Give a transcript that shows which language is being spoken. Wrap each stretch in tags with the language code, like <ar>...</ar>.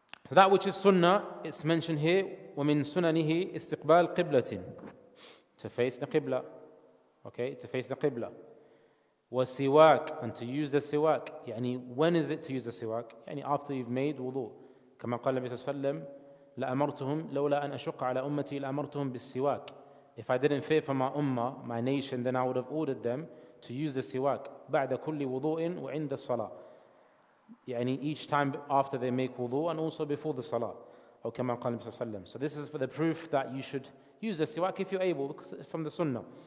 <en>That which is sunnah, it's mentioned here,</en> <ar>وَمِن سُنَنِهِ إِسْتِقْبَالِ قِبْلَةٍ,</ar> <en>to face the qibla. Okay, to face the qibla. وَسِوَاك, and to use the siwak. يعني when is it to use the siwak? يعني after you've made wudu.</en> <ar>كما قال النبي صلى الله عليه وسلم لأمرتهم لولا أن أشق على أمتي لأمرتهم بالسواك.</ar> <en>If I didn't fear for my ummah, my nation, then I would have ordered them to use the siwak</en> <ar>بعد كل وضوء وعند الصلاة.</ar> <en>يعني each time after they make wudu and also before the salah.</en> <ar>أو كما قال النبي صلى الله عليه وسلم.</ar> <en>So this is for the proof that you should use the siwak if you're able, because it's from the sunnah.</en>